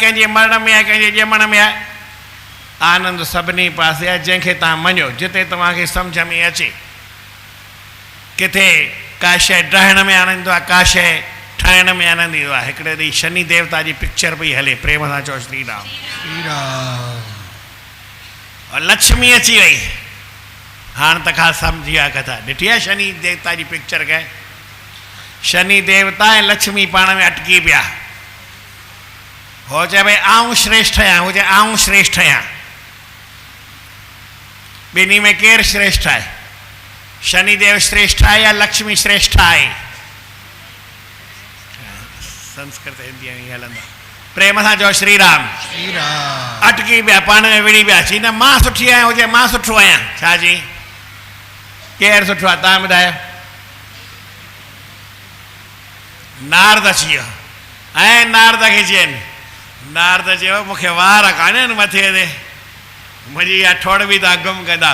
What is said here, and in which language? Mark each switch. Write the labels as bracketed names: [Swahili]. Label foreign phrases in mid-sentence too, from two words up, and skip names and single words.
[Sindhi] कंहिंजे मरण में आहे, कंहिंजे ॼमण में आहे? आनंद सभिनी पासे आहे, जंहिंखे तव्हां मञो, जिते तव्हांखे सम्झ में अचे। किथे का शइ ॾाहण में आनंद ईंदो आहे, का शइ ठाहिण में आनंद ईंदो आहे। हिकिड़े ॾींहुं शनि देवता जी पिक्चर पई हले, प्रेम सां चओ श्री राम। और लक्ष्मी अची वई, हाणे त खां सम्झी विया कथा, ॾिठी आहे शनि देवता जी पिक्चर खे? शनि देवता ऐं लक्ष्मी पाण में अटकी पिया। हो चए भई आऊं श्रेष्ठ आहियां, हो चए आऊं श्रेष्ठ आहियां। ॿिन्ही में केरु श्रेष्ठ आहे? शनिदेव श्रेष्ठ आहे या लक्ष्मी श्रेष्ठ आहे? संस्कृत हिंदी में हलंदा, प्रेम सां चओ श्री राम। अटकी पिया, पाण में विड़ी पिया। चई न मां सुठी आहियां, हुजे मां सुठो आहियां। छा चई? केरु सुठो आहे तव्हां ॿुधायो? नारद अची वियो, ऐं नारद खे चयनि, नारद चयो मूंखे वार कान्हे मथे ते, मुंहिंजी इहा ठोड़ बि तव्हां गुम कंदा।